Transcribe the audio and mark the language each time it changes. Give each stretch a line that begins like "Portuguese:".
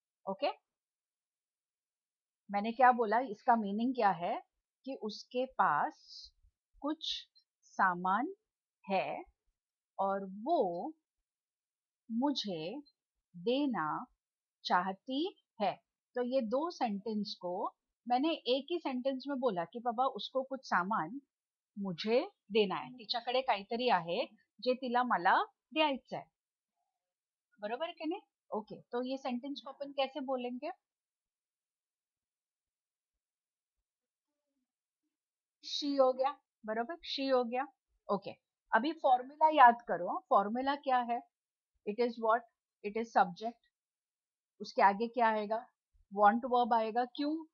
Hindi: Okay, मैंने क्या बोला, इसका मीनिंग क्या है कि उसके पास कुछ सामान है और वो मुझे देना चाहती है। तो ये दो सेंटेंस को मैंने एक ही सेंटेंस में बोला कि बाबा उसको कुछ सामान मुझे देना आहे,
Marathi: तिच्याकडे काहीतरी आहे जे तिला मला द्यायचं आहे, बरोबर की नाही?
Hindi: ओके, तो ये सेंटेंस को अपन कैसे बोलेंगे? शी हो गया, बरोबर, शी हो गया। ओके, अभी फॉर्मूला याद करो, फॉर्मूला क्या है?
English: It is what? It is subject,
Hindi: उसके आगे क्या आएगा? वांट वर्ब आएगा, क्यों?